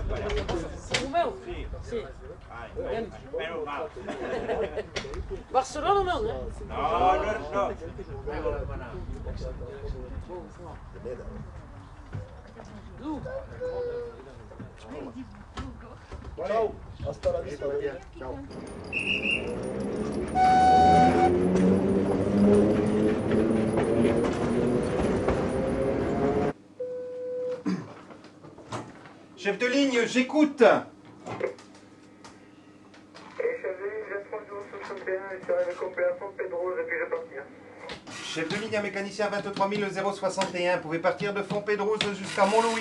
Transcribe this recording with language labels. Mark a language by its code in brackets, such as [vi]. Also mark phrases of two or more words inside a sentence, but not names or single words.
[ca] Romeu? Sí. Anem. [pt] Barcelona não, né? [ca] No. Du. [es] Ciao, hasta la vista. Ciao. [fr] Chef de ligne, j'écoute. Chef de ligne à mécanicien 23 061, pouvez partir de Fontpédrouse jusqu'à Mont-Louis.